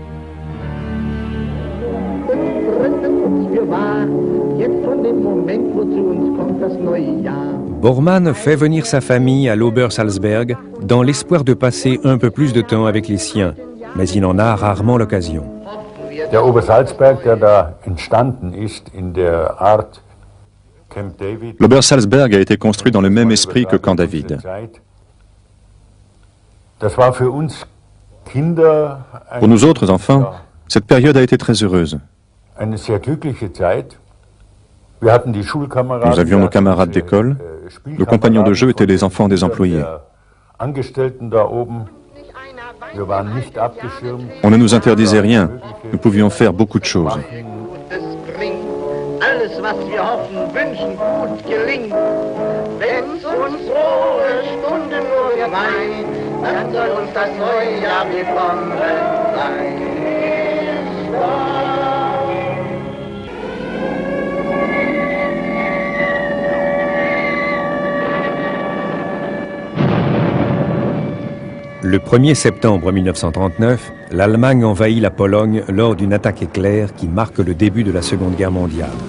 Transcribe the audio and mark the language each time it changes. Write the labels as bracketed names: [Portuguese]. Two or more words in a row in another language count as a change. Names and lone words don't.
[French] Bormann fait venir sa famille à l'Obersalzberg dans l'espoir de passer un peu plus de temps avec les siens, mais il en a rarement l'occasion. [German] Der Obersalzberg, der da entstanden ist in der Art Camp David. [French] L'Obersalzberg a été construit dans le même esprit que Camp David. [German] Das war für uns Kinder [French] Pour nous autres enfants, cette période a été très heureuse. [German] eine sehr glückliche Zeit. Wir hatten die Schulkameraden, [French] Nous avions nos camarades d'école. Nos compagnons de jeu étaient les enfants des employés. [German] Angestellten da oben. Wir waren nicht abgeschirmt. [French] On ne nous interdisait rien. Nous pouvions faire beaucoup de choses. [German] Alles, was wir hoffen, wünschen, gut gelingt. Wenn uns frohe Stunden nur geweiht, dann soll uns das neue Jahr willkommen sein. [French] Le 1er septembre 1939, l'Allemagne envahit la Pologne lors d'une attaque éclair qui marque le début de la Seconde Guerre mondiale.